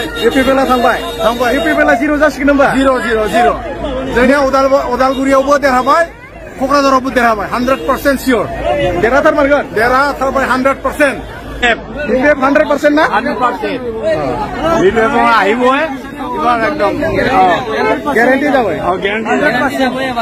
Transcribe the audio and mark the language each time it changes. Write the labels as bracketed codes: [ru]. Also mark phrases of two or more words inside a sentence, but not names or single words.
[brx] इउपिपिएल थांबाय इउपिपिएल 0 जासिगोन होनबा 0 जोंनिया उदालगुरियावबो देरहाबाय क'क्राझारावबो देरहाबाय 100% सियर देरहाथारबाय 100% BPF 100% ना [as] 100% BPF আহিবই এবাৰ একদম গ্যারান্টি যাবে